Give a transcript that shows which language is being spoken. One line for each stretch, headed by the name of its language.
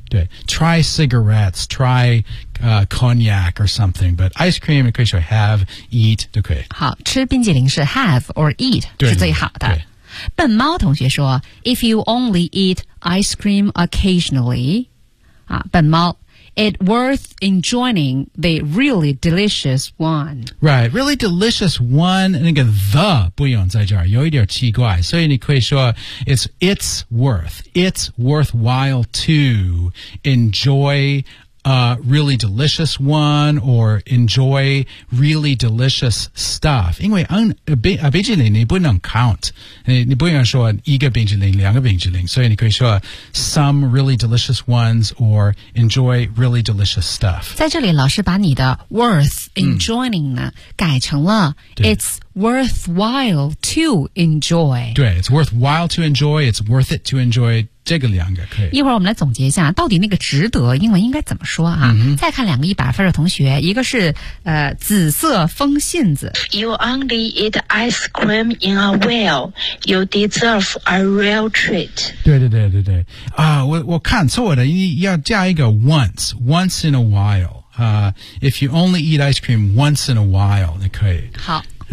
English: 对 try cigarettes, try、cognac or something, but ice cream 可以说 have, eat 都可以。
Chinese: 好吃冰淇淋是 have or eat 对对对是最好的。
English: 笨猫同学说 if you only eat ice cream occasionally,、啊、笨猫It's worth enjoying the really delicious one. Right, really delicious one.
Chinese: 那个 the 不用在这儿，有一点奇怪。
English: 所以你可以说 it's worthwhile to enjoy a really delicious one or enjoy really delicious stuff.
Chinese: 因为冰淇淋你不能 count. 你不用说一个冰淇淋两个冰淇淋所以你可以说 some really delicious ones or enjoy really delicious stuff. 在这里老师把你的 worth enjoying 呢、改成了 it's worthwhile to enjoy.
English: 对 it's worthwhile to enjoy, it's worth it to enjoy.
Chinese: 这个两个可以一会儿我们来总结一下到底那个值得英文应该怎么说啊、嗯、再看两个100分的同学一个是紫色风信子
English: You only eat ice cream in a while You deserve a real treat 对对对对对、我看错的要加一个 once in a while、if you only eat ice cream once in a while 那可以
Chinese: 好